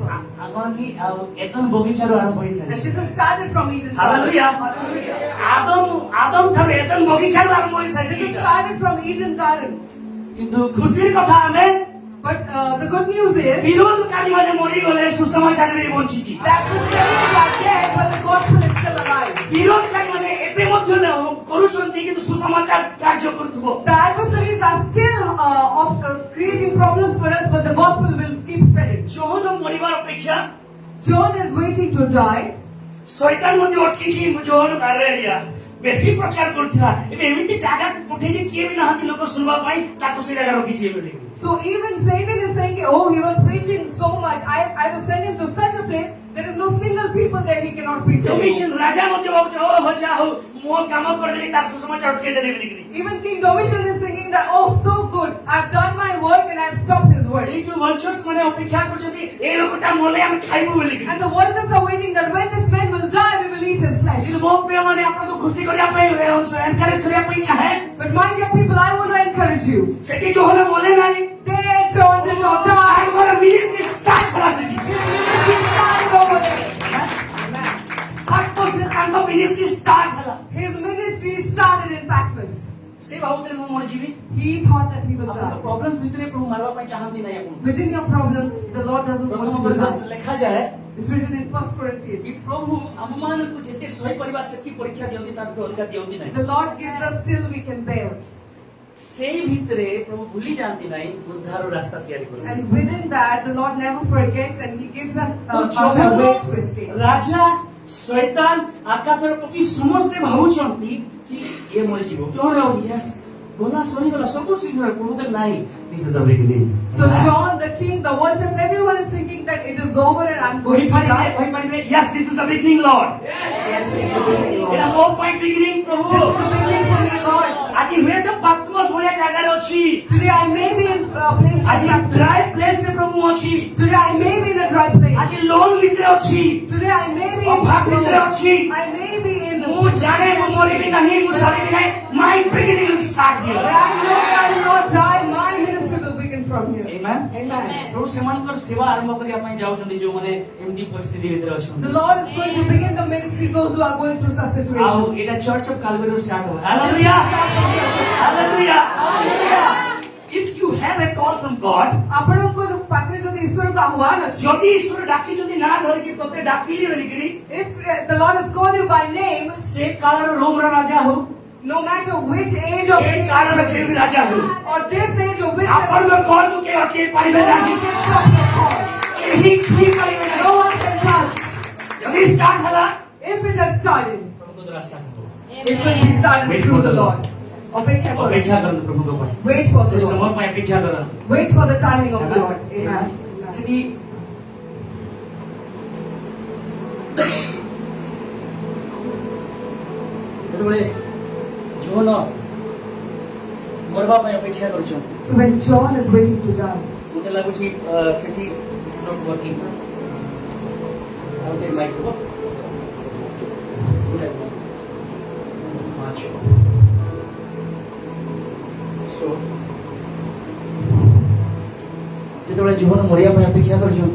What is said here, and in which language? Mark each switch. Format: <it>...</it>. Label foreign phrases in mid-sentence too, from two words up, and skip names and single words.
<or>ଆପଣ କି ଆଉ ଏଦନ ବଗିଚାରୁ ଆରମ୍ଭ</or> <en>And</en> <or>ହୋଇଥାଏ</or> <en>this has started from Eden. Hallelujah. Hallelujah.</en> <or>ଆଦମ ଠାରୁ ଏଦନ ବଗିଚାରୁ ଆରମ୍ଭ</or> <en>This has</en> <or>ହୋଇଥାଏ</or> <en>started from Eden Garden.</en> <or>କିନ୍ତୁ ଖୁସିର କଥା ଆମେ</or> <en>But the good news is</en> <or>ବିରୋଧକାରୀ ମାନେ ମରିଗଲେ ସୁସମାଚାରରେ ବଞ୍ଚିଛି</or> <en>that the sinners are dead, but the gospel is still alive.</en> <or>ବିରୋଧକାରୀ ମାନେ ଏବେ ମଧ୍ୟ କରୁଛନ୍ତି କିନ୍ତୁ ସୁସମାଚାର କାର୍ଯ୍ୟ କରୁଥିବ</or> <en>The adversaries are still creating problems for us, but the gospel will keep spreading.</en> <or>ଜୋହନ ମରିବାର ଅପେକ୍ଷା</or> <en>John is waiting to die.</en> <or>ଶୈତାନ ମଧ୍ୟ ଅଟକିଛି ଜୋହନ ଗାରେଲିଆ ବେଶୀ ପ୍ରଚାର କରୁଥିଲା ଏବେ ଏମିତି ଜାଗା ପଠେଇଛି କିଏ ବି ନାହାନ୍ତି ଲୋକ ଶୁଣିବା ପାଇଁ ତାକୁ ସେ ଜାଗା ରଖିଛି ଏବେ</or> <en>So even Satan is saying, oh, he was preaching so much. I will send him to such a place. There is no single people there he cannot preach anymore.</en> <or>Domitian ରାଜା ମଧ୍ୟ ଭାବୁଛି ଓ ଯା ହଉ ମୋ କାମ କରିଦେଲି ତାର ସୁସମାଚାର ଅଟକେଇ ଦେଲି ବୋଲିକିରି</or> <en>Even King Domitian is thinking that, oh, so good. I've done my work and I've stopped his work.</en> <or>ସେଇ ଯୋଉ vultures ମାନେ ଅପେକ୍ଷା କରୁଛନ୍ତି ଏଇ ଲୋକଟା ମଲେ ଆମେ ଖାଇବୁ ବୋଲିକିରି</or> <en>And the vultures are waiting that when this man will die, we will eat his flesh.</en> <or>କିନ୍ତୁ ମୋ ପ୍ରିୟ ମାନେ ଆପଣଙ୍କୁ ଖୁସି କରିବା ପାଇଁ ଏନକରେଜ କରିବା ପାଇଁ ଚାହେଁ</or> <en>But my dear people, I want to encourage you.</en> <or>ସେଠି ଜୋହନ ମଲେ ନାହିଁ</or> <en>There, John did not die.</en> <or>ତାଙ୍କର</or> <en>ministry start</en> <or>ହେଲା ସେଠି</or> <en>His ministry started over there. Amen.</en> <or>ଆତ୍ମଶ୍ରୀ ତାଙ୍କ</or> <en>ministry start</en> <or>ହେଲା</or> <en>His ministry started in Patmos.</en> <or>ସେ ଭାବୁଥିଲେ ମୁଁ ମରିଯିବି</or> <en>He thought that he will</en> <or>ଆପଣଙ୍କ</or> <en>die.</en> <or>ପ୍ରୋବ୍ଲେମ ଭିତରେ ପ୍ରଭୁ ମାରିବା ପାଇଁ ଚାହାନ୍ତି ନାହିଁ ଆପଣ</or> <en>Within your problems, the Lord doesn't want you to die.</en> <or>ଲେଖାଯାଏ</or> <en>It's written in 1</en> <or>କି</or> <en>Corinthians.</en> <or>ପ୍ରଭୁ ଆମମାନଙ୍କୁ ଯେତେ ସହିପାରିବା ସେତିକି ପରୀକ୍ଷା ଦିଅନ୍ତି ତାଠୁ ଅଧିକା ଦିଅନ୍ତି ନାହିଁ</or> <en>The Lord gives us till we can bear.</en> <or>ସେଇ ଭିତରେ ପ୍ରଭୁ ଭୁଲି ଯାଆନ୍ତି ନାହିଁ ଉଦ୍ଧାର ରାସ୍ତା ତିଆରି କରନ୍ତି</or> <en>And within that, the Lord never forgets and He gives us</en> <or>ତ</or> <en>us a way to escape.</en> <or>ରାଜା ଶୈତାନ ଆକାଶର ପକ୍ଷୀ ସମସ୍ତେ ଭାବୁଛନ୍ତି କି ଇଏ ମରିଯିବ ଜଣ ଭାବୁଛି ୟେସ୍ ଗଲା ସରିଗଲା ସବୁ ଶୀଘ୍ର ପ୍ରଭୁ କହିଲେ ନାହିଁ</or> <en>this is the beginning So John, the king, the vultures, everyone is thinking that it is over and I'm going to die. କହିପାରିବେ yes this is the beginning Lord Yes, it's the beginning, Lord.</en> <or>ଏଟା ମୋ ପାଇଁ ବିଗିନିଂ ପ୍ରଭୁ</or> <en>This is the beginning for me, Lord.</en> <or>ଆଜି ହୁଏତ ପାତ୍ମସ୍ ଭଳିଆ ଜାଗାରେ ଅଛି</or> <en>Today I may be in a place like</en> <or>ଆଜି</or> <en>Patmos. dry placeରେ</en> <or>ପ୍ରଭୁ ଅଛି</or> <en>Today I may be in a dry place.</en> <or>ଆଜି ଲୋନ୍ ଭିତରେ ଅଛି</or> <en>Today I may be in</en> <or>ଅଭାବ ଭିତରେ ଅଛି</or> <en>I may be in</en> <or>ମୁଁ ଜାଣେ ମୁଁ ମରିବି ନାହିଁ ମୁଁ ସରିବି ନାହିଁ</or> <en>my beginning will start here I know I will not die. My ministry will begin from here. Amen. Amen.</en> <or>ପ୍ରଭୁ ସେମାନଙ୍କର ସେବା ଆରମ୍ଭ କରିବା ପାଇଁ ଯାଉଛନ୍ତି ଯୋଉମାନେ ଏମିତି ପରିସ୍ଥିତି ଭିତରେ</or> <en>The</en> <or>ଅଛନ୍ତି</or> <en>Lord is going to begin the ministry those who are going through such</en> <or>ଆଉ</or> <en>situations.</en> <or>ଏଇଟା ଚର୍ଚ୍ଚ ଅଫ କାଲଭାରୀରୁ ଷ୍ଟାର୍ଟ ହେବ ହାଲେଲୁୟା ହାଲେଲୁୟା</or> <en>Hallelujah. if you have a call from God</en> <or>ଆପଣଙ୍କ ପାଖରେ ଯଦି ଈଶ୍ୱରଙ୍କ ଆହ୍ୱାନ ଅଛି, ଯଦି ଈଶ୍ୱର ଡାକିଛନ୍ତି ନା ଧରିକି ତତେ ଡାକିଲି ବୋଲିକିରି</or> <en>if the Lord has called you by name,</en> <or>ସେ କାଳର ରୋମର ରାଜା ହଉ</or> <en>no matter which age of</en> <or>ଏ କାଳର ଯେ ବି ରାଜା ହଉ</or> <en>or this age of which</en> <or>ଆପଣଙ୍କ କଲକୁ କେହି ଅଟକେଇ</or> <en>no</en> <or>ପାରିବେ</or> <en>one</en> <or>ନାହିଁ</or> <en>can stop your call.</en> <or>କେହି ଛୁଇଁ ପାରିବେ</or> <en>No</en> <or>ନାହିଁ</or> <en>one can touch.</en> <or>ଯଦି ଷ୍ଟାର୍ଟ ହେଲା</or> <en>If it has started,</en> <or>ପ୍ରଭୁଙ୍କ ଦ୍ୱାରା ଷ୍ଟାର୍ଟ ହେବ</or> <en>it will be started Wait through for the the Lord.</en> <or>ଅପେକ୍ଷା କରନ୍ତୁ. ଅପେକ୍ଷା କରନ୍ତୁ ପ୍ରଭୁଙ୍କ ପାଇଁ</or> <en>Wait for</en> <or>ସେ</or> <en>the Lord.</en> <or>ସମୟ ପାଇଁ ଅପେକ୍ଷା କରନ୍ତୁ</or> <en>Wait for the timing of the Lord. Amen.</en> <or>ସେଠି ଯେତେବେଳେ ଜୋହନ ମରିବା ପାଇଁ ଅପେକ୍ଷା କରୁଛନ୍ତି</or> <en>So when John is waiting to die,</en> <or>ମତେ ଲାଗୁଛି ସେଠି</or> <en>it's not working</en> <or>ଆଉ ଗୋଟେ ମାଇକ୍ ହବ ଯେତେବେଳେ ଜୋହନ ମରିବା ପାଇଁ ଅପେକ୍ଷା କରୁଛନ୍ତି</or>